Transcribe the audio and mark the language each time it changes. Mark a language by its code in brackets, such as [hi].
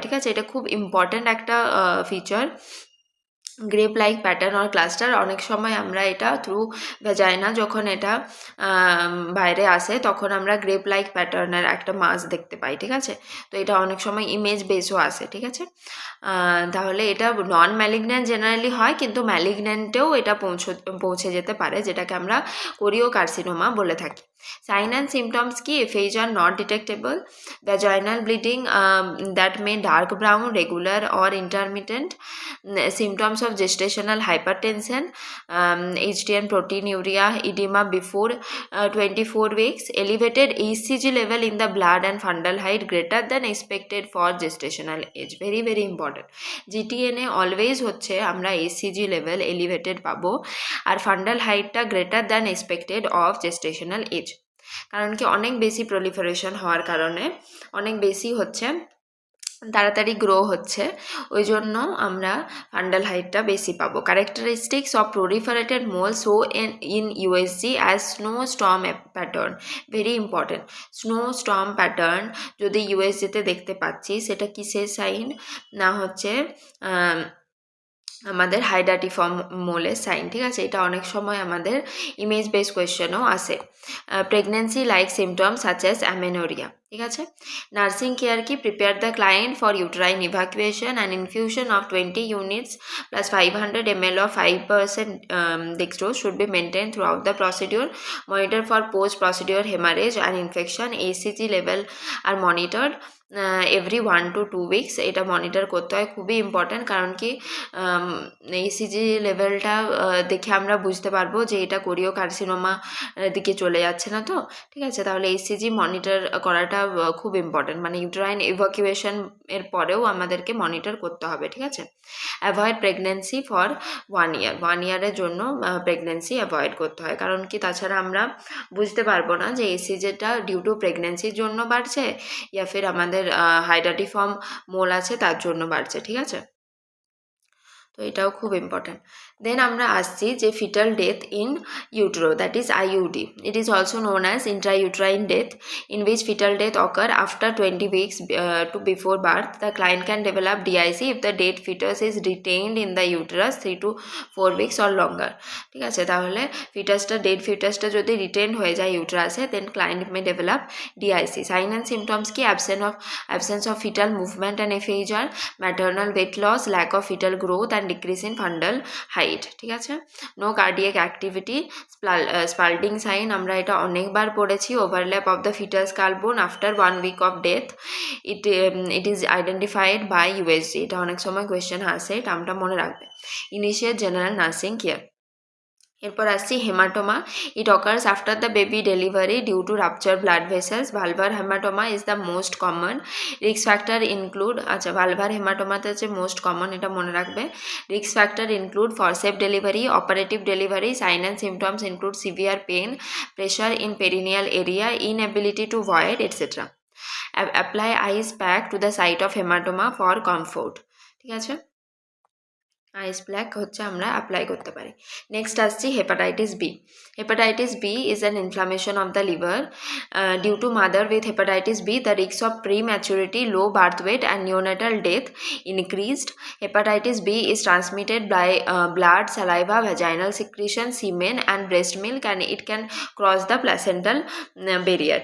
[bn] ঠিক আছে, এটা খুব ইম্পর্ট্যান্ট একটা feature. [en] grape like pattern or cluster, [bn] অনেক সময় আমরা এটা থ্রু ভ্যাজাইনা যখন এটা বাইরে আসে তখন আমরা গ্রেপ লাইক প্যাটার্নের একটা মাস দেখতে পাই। ঠিক আছে, তো এটা অনেক সময় ইমেজ বেসও আসে। ঠিক আছে, তাহলে এটা নন ম্যালিগন্যান্ট জেনারেলি হয়, কিন্তু ম্যালিগন্যান্টেও এটা পৌঁছে যেতে পারে, যেটাকে আমরা কোরিও কার্সিনোমা বলে থাকি। [en] Sign and symptoms কি, FH are not detectable, vaginal bleeding that may dark brown, regular or intermittent, symptoms of gestational hypertension, HDN proteinuria, edema before 24 weeks, elevated HCG level in the blood and fundal height greater than expected for gestational age. Very very important. [bn] GTN always হচ্ছে আমরা HCG level elevated পাবো আর fundal হাইটটা [en] greater than expected of gestational age, [bn] কারণ কি অনেক বেশি proliferation হওয়ার কারণে অনেক বেশি হচ্ছে তাড়াতাড়ি গ্রো হচ্ছে, ওই জন্য আমরা ফান্ডাল হাইটটা বেশি পাবো। [en] Characteristics of proliferated mole show in USG as snow storm pattern, very important. [bn] Snow Sturm pattern যদি ইউএসজিতে দেখতে পাচ্ছি সেটা কিসের সাইন না, হচ্ছে আমাদের হাইডাটিফর্ম মোলের সাইন। ঠিক আছে, এটা অনেক সময় আমাদের ইমেজ বেস কোয়েশ্চেনও আসে। [en] Pregnancy like symptoms such as amenorrhoea. [bn] ঠিক আছে, নার্সিং কেয়ার কি, [en] Prepare the client for uterine evacuation and infusion of 20 units plus 500 ml of 5% dextrose should be maintained throughout the procedure. Monitor for post procedure hemorrhage and infection. ACG level are monitored every 1 to 2 weeks। [bn] এটা monitor করতে হয়, খুবই important, কারণ কি ECG লেভেলটা দেখে আমরা বুঝতে পারবো যে এটা কোরিও কার্সিনোমা দিকে চলে যাচ্ছে না। তো ঠিক আছে, তাহলে ইসিজি মনিটর করাটা খুব ইম্পর্ট্যান্ট, মানে ইউট্রাইন ইভাকুয়েশন এর পরেও আমাদেরকে মনিটর করতে হবে। ঠিক আছে, [en] avoid pregnancy for 1 year, [bn] 1 year জন্য প্রেগনেন্সি অ্যাভয়েড করতে হয়, কারণ কি তাছাড়া আমরা বুঝতে পারবো না যে ইসিজিটা ডিউ টু প্রেগনেন্সির জন্য বাড়ছে ইয়া ফির আমাদের হাইডাটিফর্ম মোল আছে তার জন্য বাড়ছে। ঠিক আছে, তো এটাও খুব ইম্পর্ট্যান্ট। [en] Then [bn] আমরা আসছি যে [en] fetal death in utero, that is IUD. It is also known as intrauterine death, in which fetal death occur after 20 weeks to before birth. The client can develop DIC if the dead fetus is retained in the uterus 3 to 4 weeks or longer. [bn] ঠিক আছে, তাহলে dead ফিটাসটা যদি written হয়ে যায় ইউট্রাসে, [en] Then client may develop DIC. [bn] Sign and symptoms কি? [en] absence of fetal movement and FHR, maternal weight loss, lack of fetal growth and decrease in fundal height. [bn] ঠিক আছে, [en] no cardiac activity, Spalding sign [bn] আমরা এটা অনেকবার পড়েছি, [en] Overlap of the foetus skull bone after 1 week of death. It is identified by USG. [bn] এটা অনেক সময় কোয়েশ্চেন আসে, এটা আমরা মনে রাখবে. [en] Initiate general nursing care. [bn] এরপর আসছি [en] Haematoma. It occurs after the baby delivery due to rupture blood vessels. Vulvar haematoma is the most common. Risk factor include, [bn] আচ্ছা ভালভার হেমাটোমাতে হচ্ছে মোস্ট কমন, এটা মনে রাখবে. [en] Risk factor include forceps delivery, operative delivery. Sign and symptoms include severe pain, pressure in perineal area, inability to void etcetera. Apply ice pack to the site of haematoma for comfort. [bn] ঠিক আছে, আইস pack হচ্ছে আমরা apply করতে পারি. Next আসছি [en] Hepatitis B. Hepatitis B is an inflammation of the liver. Due to mother with hepatitis B, the risk of prematurity, low birth weight and neonatal death increased. Hepatitis B is transmitted by blood, saliva, vaginal secretion, semen and breast milk, and it can cross the placental barrier.